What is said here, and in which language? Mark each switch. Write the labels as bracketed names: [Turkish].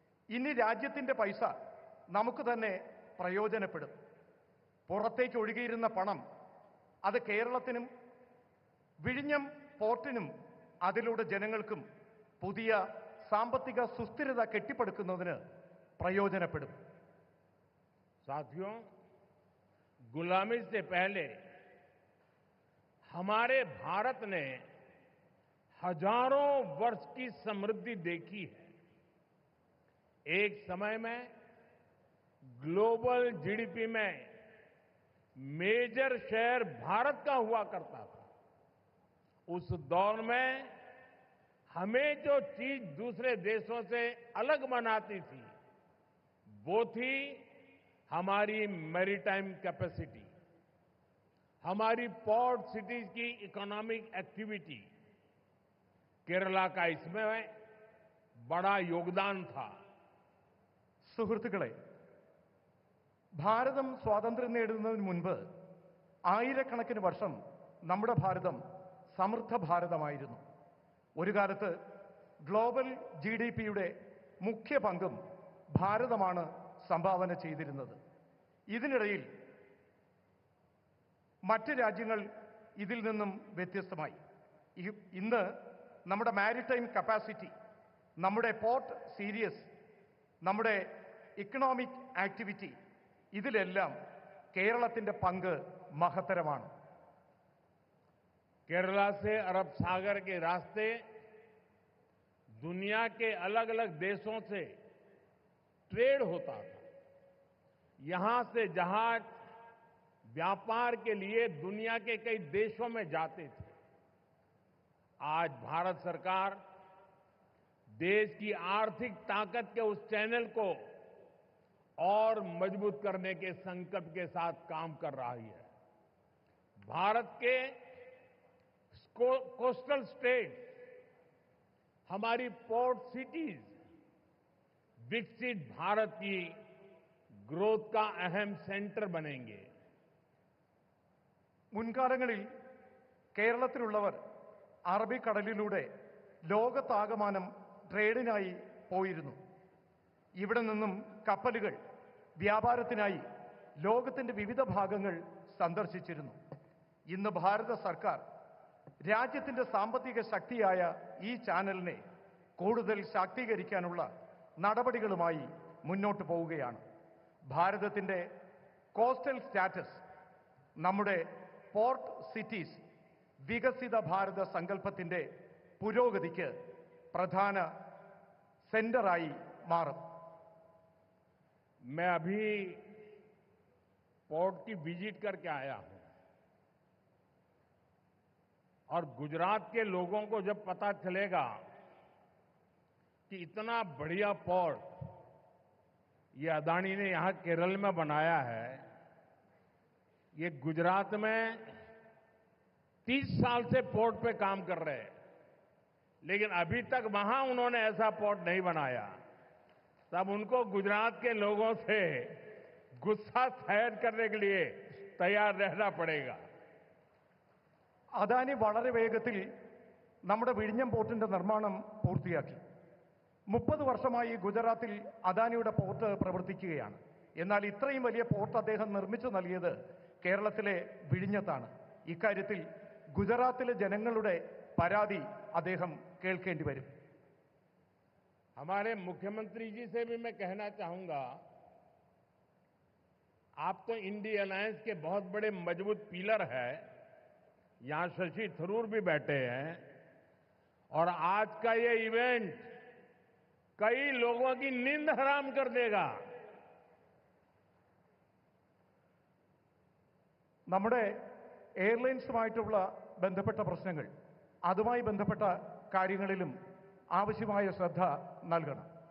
[Malayalam] ഇനി രാജ്യത്തിന്റെ പൈസ നമുക്ക് തന്നെ പ്രയോജനപ്പെടും. പുറത്തേക്ക് ഒഴുകിയിരുന്ന പണം അത് കേരളത്തിനും വിഴിഞ്ഞം പോർട്ടിനും അതിലൂടെ ജനങ്ങൾക്കും പുതിയ സാമ്പത്തിക സുസ്ഥിരത കെട്ടിപ്പടുക്കുന്നതിന് പ്രയോജനപ്പെടും. [Hindi] साथियों, गुलामी से पहले हमारे भारत ने हजारों वर्ष की समृद्धि देखी है। एक समय में ग्लोबल जीडीपी में मेजर शेयर भारत का हुआ करता था। उस दौर में हमें जो चीज दूसरे देशों से अलग बनाती थी वो थी हमारी मैरीटाइम कैपेसिटी, हमारी पोर्ट सिटीज की इकोनॉमिक एक्टिविटी। केरला का इसमें बड़ा योगदान था। [Malayalam] സുഹൃത്തുക്കളെ, ഭാരതം സ്വാതന്ത്ര്യം നേടുന്നതിന് മുൻപ് ആയിരക്കണക്കിന് വർഷം നമ്മുടെ ഭാരതം സമൃദ്ധ ഭാരതമായിരുന്നു. ഒരു കാലത്ത് ഗ്ലോബൽ GDPയുടെ മുഖ്യ പങ്കും ഭാരതമാണ് സംഭാവന ചെയ്തിരുന്നത്. ഇതിനിടയിൽ മറ്റ് രാജ്യങ്ങൾ ഇതിൽ നിന്നും വ്യത്യസ്തമായി. ഇന്ന് നമ്മുടെ മാരിടൈം കപ്പാസിറ്റി, നമ്മുടെ പോർട്ട് സീരീസ്, നമ്മുടെ ഇക്കണോമിക് ആക്ടിവിറ്റി, ഇതിലെല്ലാം കേരളത്തിന്റെ പങ്ക് മഹത്തരമാണ്. [Hindi] केरला से अरब सागर के रास्ते दुनिया के अलग अलग देशों से ट्रेड होता था। यहां से जहाज व्यापार के लिए दुनिया के कई देशों में जाते थे। आज भारत सरकार देश की आर्थिक ताकत के उस चैनल को और मजबूत करने के संकल्प के साथ काम कर रही है। भारत के कोस्टल स्टेट, हमारी पोर्ट सिटीज विकसित भारत की ग्रोथ का अहम सेंटर बनेंगे। [Malayalam] മുൻകാലങ്ങളിൽ കേരളത്തിലുള്ളവർ അറബിക്കടലിലൂടെ ലോകത്താകമാനം ട്രേഡിനായി പോയിരുന്നു. ഇവിടെ നിന്നും കപ്പലുകൾ വ്യാപാരത്തിനായി ലോകത്തിന്റെ വിവിധ ഭാഗങ്ങൾ സന്ദർശിച്ചിരുന്നു. ഇന്ന് ഭാരത സർക്കാർ രാജ്യത്തിന്റെ സാമ്പത്തിക ശക്തിയായ ഈ ചാനലിനെ കൂടുതൽ ശാക്തീകരിക്കാനുള്ള നടപടികളുമായി മുന്നോട്ട് പോവുകയാണ്. ഭാരതത്തിന്റെ കോസ്റ്റൽ സ്റ്റാറ്റസ് നമ്മുടെ പോർട്ട് സിറ്റീസ് വികസിത ഭാരത സങ്കല്പത്തിന്റെ പുരോഗതിക്ക് പ്രധാന സെന്ററായി മാറും. [Hindi] मैं अभी पोर्ट की विजिट करके आया हूं और गुजरात के लोगों को जब पता चलेगा कि इतना बढ़िया पोर्ट ये अदानी ने यहां केरल में बनाया है, ये गुजरात में 30 साल से पोर्ट पे काम कर रहे हैं, लेकिन अभी तक वहां उन्होंने ऐसा पोर्ट नहीं बनाया, तब उनको गुजरात के लोगों से गुस्सा सहन करने के लिए तैयार रहना पड़ेगा. [Malayalam] അദാനി വളരെ വേഗത്തിൽ നമ്മുടെ വിഴിഞ്ഞം പോർട്ടിന്റെ നിർമ്മാണം പൂർത്തിയാക്കി. 30 വർഷമായി ഗുജറാത്തിൽ അദാനിയുടെ പോർട്ട് പ്രവർത്തിക്കുകയാണ്. എന്നാൽ ഇത്രയും വലിയ പോർട്ട് അദ്ദേഹം നിർമ്മിച്ചു നൽകിയത് കേരളത്തിലെ വിഴിഞ്ഞത്താണ്. ഇക്കാര്യത്തിൽ ഗുജറാത്തിലെ ജനങ്ങളുടെ പരാതി അദ്ദേഹം കേൾക്കേണ്ടി വരും. [Hindi] हमारे मुख्यमंत्री जी से भी मैं कहना चाहूंगा, आप तो इंडी अलायंस के बहुत बड़े मजबूत पिलर हैं, यहां शशि थरूर भी बैठे हैं, और आज का ये इवेंट कई लोगों की नींद हराम कर देगा. [Malayalam] നമ്മുടെ എയർലൈൻസുമായിട്ടുള്ള ബന്ധപ്പെട്ട പ്രശ്നങ്ങൾ, അതുമായി ബന്ധപ്പെട്ട കാര്യങ്ങളിലും ആവശ്യമായ ശ്രദ്ധ നൽകണം.